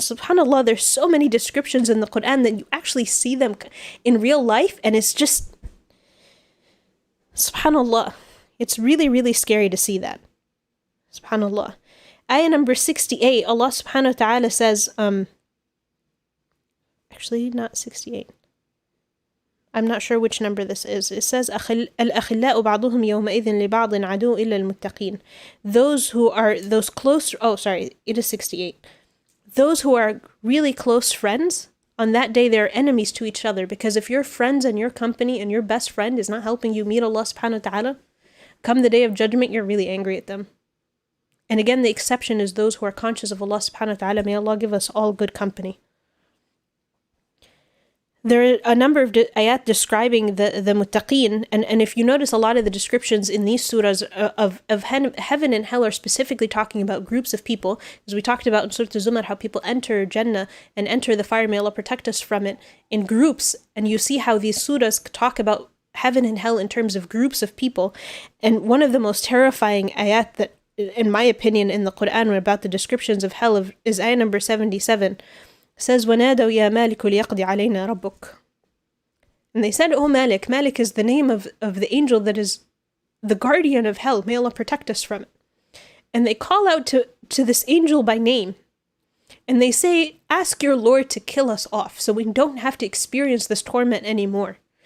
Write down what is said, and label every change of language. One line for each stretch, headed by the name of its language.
English: Subhanallah, there's so many descriptions in the Quran that you actually see them in real life, and it's just, subhanallah, it's really, really scary to see that. Subhanallah. Ayah number 68, Allah subhanahu wa ta'ala says, actually not 68. I'm not sure which number this is. It says
Arabic: الأخلاء بعضهم يومئذ لبعض عدو إلا المتقين.
English: Those who are those close, oh sorry, it is 68. Those who are really close friends, on that day they are enemies to each other, because if your friends and your company and your best friend is not helping you meet Allah subhanahu wa ta'ala, come the day of judgment, you're really angry at them. And again, the exception is those who are conscious of Allah subhanahu wa ta'ala. May Allah give us all good company. There are a number of ayat describing the muttaqeen, and if you notice, a lot of the descriptions in these surahs of heaven and hell are specifically talking about groups of people, as we talked about in Surah Zumar, how people enter Jannah and enter the fire, may Allah protect us from it, in groups, and you see how these surahs talk about heaven and hell in terms of groups of people. And one of the most terrifying ayat that, in my opinion, in the Quran about the descriptions of hell is ayah number 77. Says,
Arabic: وَنَادَوْا يَا مَالِكُ لِيَقْضِ عَلَيْنَا رَبُّكَ.
English: And they said, oh Malik. Malik is the name of the angel that is the guardian of hell. May Allah protect us from it. And they call out to this angel by name. And they say, ask your Lord to kill us off so we don't have to experience this torment anymore.